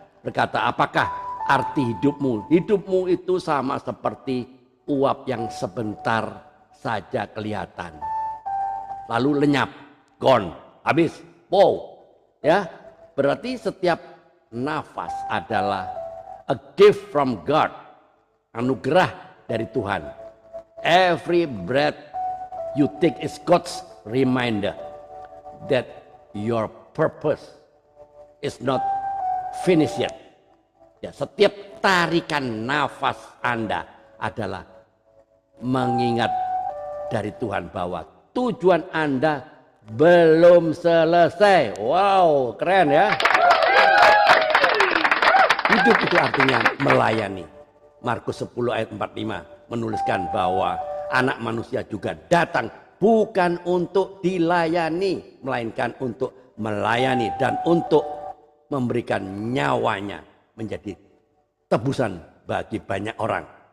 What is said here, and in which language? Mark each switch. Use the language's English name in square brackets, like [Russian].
[Indonesian] Berkata, apakah arti hidupmu? Hidupmu itu sama seperti uap yang sebentar saja kelihatan. Lalu lenyap, gone, habis, wow. Ya, berarti setiap nafas adalah [English] a gift from God, [Indonesian] anugerah dari Tuhan. [English] Every breath you take is God's reminder that your purpose is not finished yet. [Indonesian] Ya, setiap tarikan nafas Anda adalah mengingat dari Tuhan bahwa tujuan Anda belum selesai. Wow, keren ya. Hidup itu artinya melayani. Markus 10 ayat 45 menuliskan bahwa anak manusia juga datang bukan untuk dilayani, melainkan untuk melayani dan untuk memberikan nyawanya menjadi tebusan bagi banyak orang.